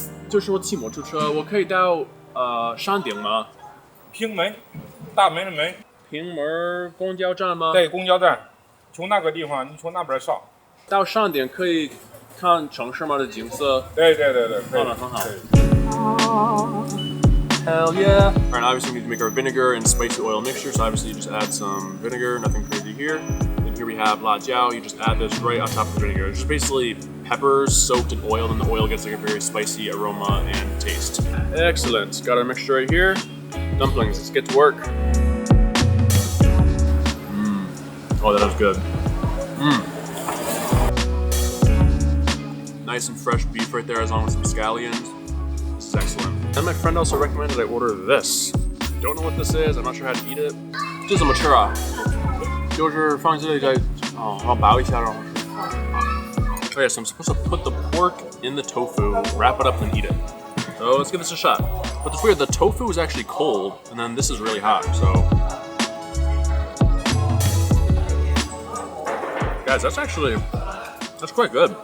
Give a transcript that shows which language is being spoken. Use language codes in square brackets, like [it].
[zh] 就是我骑摩托车，我可以到山顶吗？平门，大门的门。平门公交站吗？对，公交站。从那个地方，你从那边上。到山顶可以看城市吗的景色？对，可以。很好。 [en] Hell yeah! Alright, obviously we need to make our vinegar and spicy oil mixture, so obviously you just add some vinegar, nothing crazy here. And here we have la jiao, you just add this right on top of the vinegar. It's just basically peppers soaked in oil, and the oil gets like a very spicy aroma and taste. Excellent. Got our mixture right here. Dumplings, let's get to work. Oh, that was good. Nice and fresh beef right there, as long as some scallions. This is excellent. And my friend also recommended I order this. Don't know what this is. I'm not sure how to eat it. [zh] 这怎么吃啊？就是放这里再然后拔一下，然后吃。 [en] Oh yeah, so I'm supposed to put the pork in the tofu, wrap it up, and eat it. So let's give this a shot. But it's weird. The tofu is actually cold, and then this is really hot. So, guys, that's quite good.